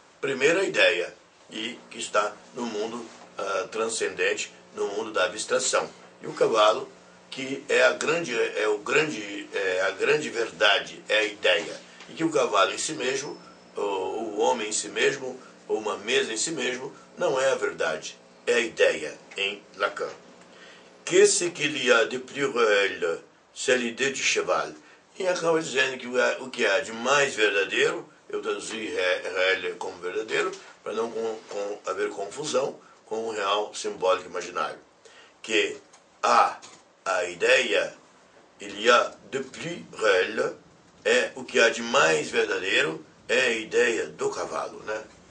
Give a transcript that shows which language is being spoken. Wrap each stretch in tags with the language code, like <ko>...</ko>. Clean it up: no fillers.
<pt>Primeira ideia, e que está no mundo transcendente, no mundo da abstração. E o cavalo, que é a grande verdade, é a ideia. E que o cavalo em si mesmo, o homem em si mesmo, ou uma mesa em si mesmo, não é a verdade, é a ideia, em Lacan.</pt> <fr>Qu'est-ce qu'il y a de plus réel, c'est l'idée du cheval.</fr> <pt>E acaba dizendo que o que há de mais verdadeiro, eu traduzi réel como verdadeiro, para não haver confusão com o real simbólico imaginário. Que a ideia,</pt> <fr>il y a de plus réel,</fr> <pt>é o que há de mais verdadeiro, é a ideia do cavalo, né?</pt>